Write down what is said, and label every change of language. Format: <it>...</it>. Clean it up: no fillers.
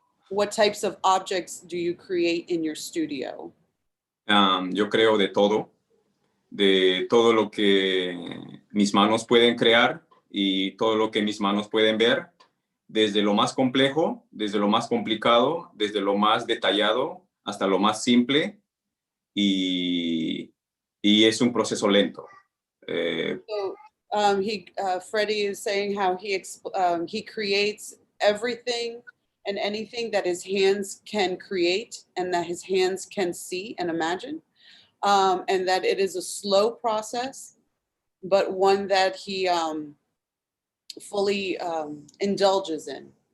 <en>What types of objects do you create in your studio?</en> <es>Yo creo de todo lo que mis manos pueden crear y todo lo que mis manos pueden ver, desde lo más complejo, desde lo más complicado, desde lo más detallado hasta lo más simple, y es un proceso lento.</es> <en>So Freddie is saying how he creates everything and anything that his hands can create and that his hands can see and imagine, and that it is a slow process, but one that he fully indulges in.</en>